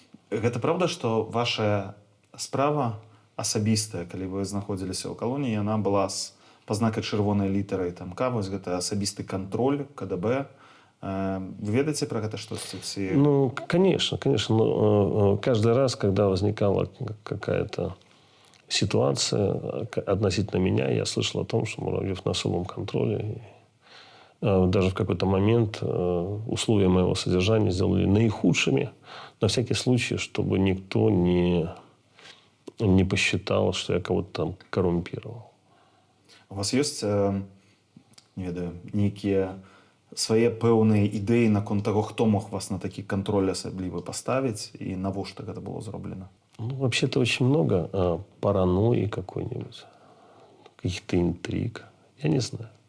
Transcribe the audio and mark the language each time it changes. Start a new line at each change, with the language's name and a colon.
Belarusian: Гэта праўда, што ваша справа асабістая, калі вы знаходзіліся ў калоніі, яна была з пазнакай чырвонай літарай там К, вось гэта асабісты кантроль, КДБ. Вы ведаеце пра гэта штосьці? Ці...
Russian: Ну, конечно, конечно. Но каждый раз, когда возникала какая-то ситуация относительно меня, я слышал о том, что Муравьев на особом контроле. Даже в какой-то момент условия моего содержания сделали наихудшими, на всякий случай, чтобы никто не посчитал, что я кого-то там коррумпировал.
Belarusian: У вас ёсць, не ведаю, нейкія свае пэўныя ідэі наконт таго, хто мог вас на такі кантроль асаблівы паставіць і навошта гэта было зроблена?
Russian: Ну, вообще-то очень много паранойи какой-нибудь, каких-то интриг. Я не знаю.